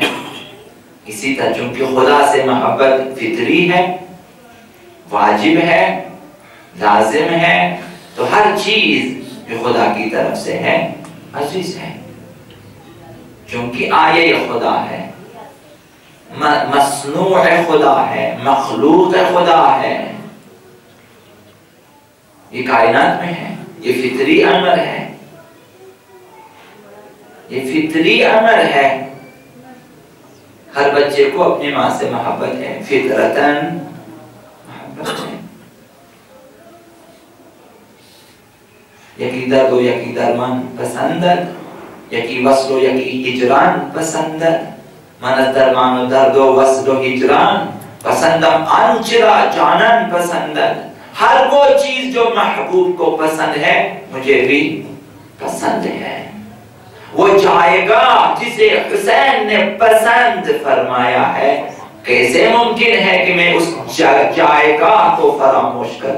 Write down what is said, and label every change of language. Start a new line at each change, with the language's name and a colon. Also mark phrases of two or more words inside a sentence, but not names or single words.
Urdu: اسی طرح چونکہ خدا سے محبت فطری ہے، واجب ہے، لازم ہے، تو ہر چیز جو خدا کی طرف سے ہے عزیز ہے، چونکہ آیہ خدا ہے، مصنوع خدا ہے، مخلوق خدا ہے، یہ کائنات میں ہے، یہ فطری امر ہے، یہ فطری امر ہے۔ ہر بچے کو اپنی ماں سے محبت ہے، فطرتاً محبت ہے۔
Persian: لیکن درد و یکی درمان پسندد، یکی وصل و یکی هجران پسندد. من از درمان و درد و وصل و هجران پسندم آنچه را جانان پسندد.
Urdu: ہر وہ چیز جو محبوب کو پسند ہے مجھے بھی پسند ہے. وہ جائے گا جسے حسین نے پسند فرمایا ہے، کیسے ممکن ہے کہ میں اس جائے گا کو فراموش کر